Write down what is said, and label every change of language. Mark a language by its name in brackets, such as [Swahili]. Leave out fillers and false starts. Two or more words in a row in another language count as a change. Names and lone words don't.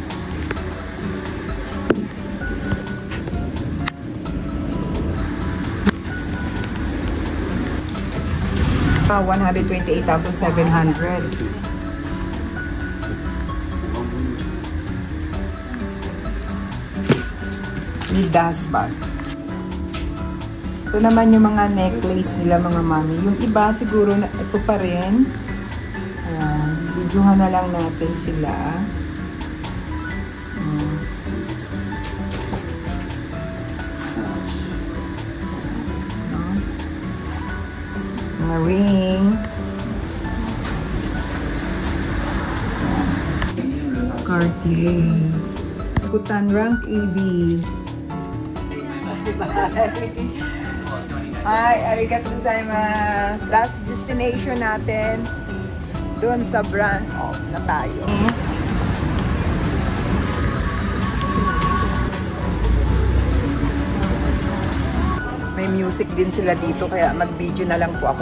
[English] 128,700. With dust bag. [Filipino] Ito naman yung mga necklace nila mga mami. Yung iba siguro na ito pa rin. Ayan. Videohan na lang natin sila. Mga ring. Cartier. Kutan rank AB. [Japanese] Hi, ありがとうございます. [English] Last destination [Filipino] natin doon sa brand off na tayo. May music din sila dito kaya mag-video na lang po ako.